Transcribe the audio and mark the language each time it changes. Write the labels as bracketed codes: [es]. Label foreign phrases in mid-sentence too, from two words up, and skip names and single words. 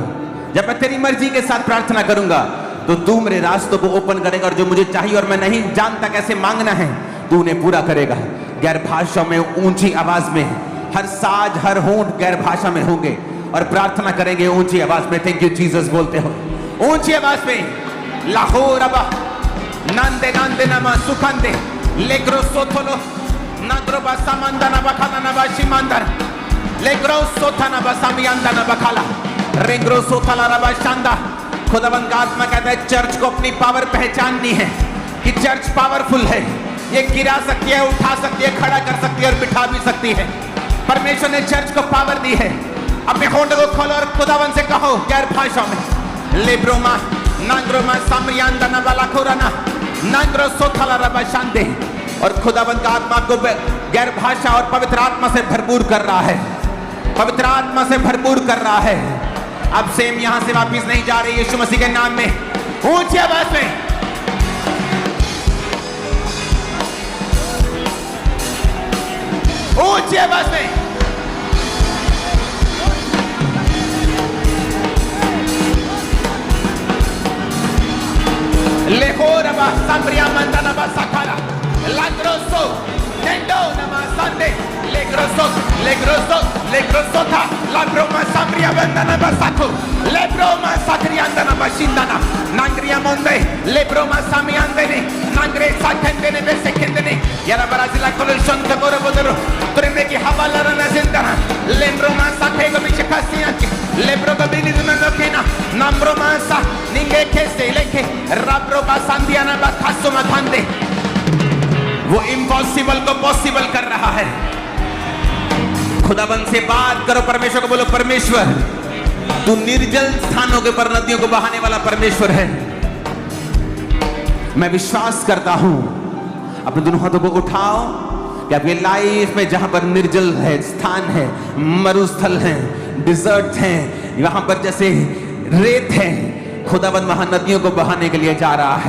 [hi] जब मैं तेरी मर्जी के साथ प्रार्थना करूंगा तो तू मेरे रास्तों को ओपन करेगा और जो मुझे चाहिए और मैं नहीं जानता कैसे मांगना है तू उन्हें पूरा करेगा। गैर भाषा में ऊंची आवाज में हर साज हर होंठ गैर भाषा में होंगे और प्रार्थना करेंगे ऊंची आवाज में। [en] thank you [hi] जीसस बोलते हो ऊंची आवाज में। लाहौर अबा नंदे नंदे नमा सुखंदे लेग्रो सोथोलो नग्रो बासा मंदना बखाना नबा शिमंदर लेग्रो सोथा नबा सामियांदा नबा खाला रेग्रो सोथाला रबा शांदा। खुदावंद का आत्मा कहता है चर्च को अपनी पावर पहचाननी है कि चर्च पावरफुल है, ये गिरा सकती है, उठा सकती है, खड़ा कर सकती है और बिठा भी सकती है। परमेश्वर ने चर्च को पावर दी है। अपने होंठ को खोलो और खुदावंद से कहो गैर भाषा में लेब्रोमा नांग्रोमा सामरियांदा नबाला खोराना नांग्रो सोथाला रबा शांदे। और खुदावंद का आत्मा को गैर भाषा और पवित्र आत्मा से भरपूर कर रहा है, पवित्र आत्मा से भरपूर कर रहा है। अब सेम यहां से वापिस नहीं जा रही यीशु मसीह के नाम में। ऊंची आवाज में ऊंची आवाज में लेहोरबा सांब्रिया मंदनबा सखाला लाग्रोसो टेंडो नमा संडे लेग्रोसो लेग्रोसो लेग्रोसो था लाग्रोमा सांब्रिया मंदनबा साखो लेब्रोमा साक्रियांदनबा शिंदना नांग्रिया मोंदे लेब्रोमा सामियांदने नांग्रे साखेंदने बेसेखेंदने यारा ब्राजीला कोलुशन कबोरो बोदरो तुरमे की हवाला रना जिंदना लेब्रोमा साखेगो मिचकासियांची लेब्रो गबिनी दुनोकेना नम्रोमा सा निंगे केसे लेके राब्रोबा सांदियाना बा खासो मथांदे। वो इम्पॉसिबल को पॉसिबल कर रहा है। खुदाबंद से बात करो, परमेश्वर को बोलो परमेश्वर तू निर्जल स्थानों के पर नदियों को बहाने वाला परमेश्वर है। मैं विश्वास करता हूं, अपने दोनों हाथों को उठाओ कि आपकी लाइफ में जहां पर निर्जल है स्थान है, मरुस्थल है, डिजर्ट है, वहां पर जैसे रेत है, खुदाबंद वहां नदियों को बहाने के लिए जा रहा है।